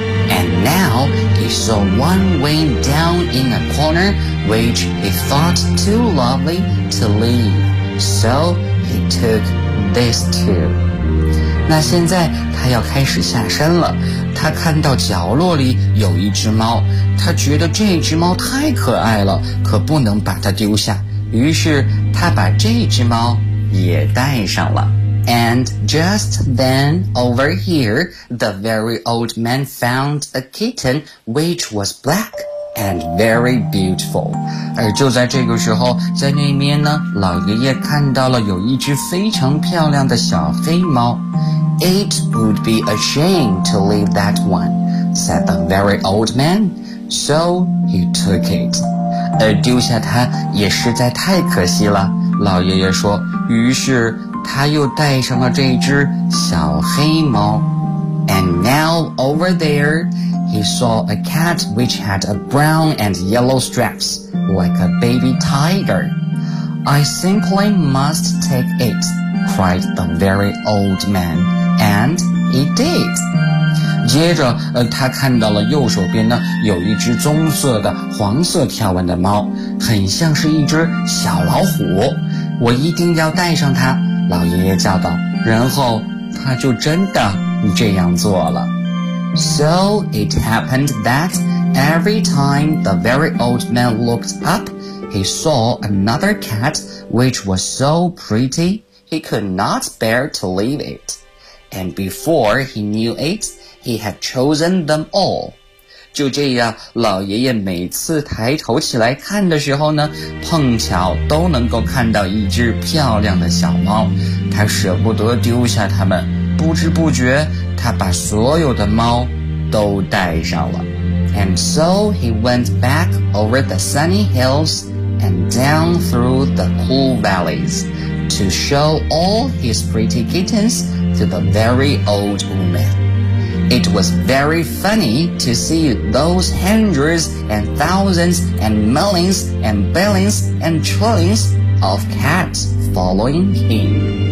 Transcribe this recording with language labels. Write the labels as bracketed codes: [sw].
[en] And now he saw one way down in a corner, which he thought too lovely to leave. So he took this too. [zh] 那现在他要开始下山了。他看到角落里有一只猫，他觉得这只猫太可爱了，可不能把它丢下。于是他把这只猫也带上了。 [en] And just then, over here, the very old man found a kitten which was black and very beautiful. [zh] 而就在这个时候，在那边呢，老爷爷看到了有一只非常漂亮的小黑猫。 [en] It would be a shame to leave that one, said the very old man. So he took it. [zh] 而丢下它也实在太可惜了，老爷爷说，于是他又带上了这只小黑猫。 [en] And now over there, he saw a cat which had a brown and yellow stripes, like a baby tiger. I simply must take it, cried the very old man, and he did. [zh] 接着他看到了右手边呢有一只棕色的黄色条纹的猫，很像是一只小老虎，我一定要带上它，老爷爷叫道，然后他就真的这样做了。 [en] So it happened that every time the very old man looked up, he saw another cat which was so pretty, he could not bear to leave it. And before he knew it, he had chosen them all. [zh] 就这样，老爷爷每次抬头起来看的时候呢，碰巧都能够看到一只漂亮的小猫，他舍不得丢下它们，不知不觉他把所有的猫都带上了。 [en] And so he went back over the sunny hills and down through the cool valleys to show all his pretty kittens to the very old woman. It was very funny to see those hundreds and thousands and millions and billions and trillions of cats following him.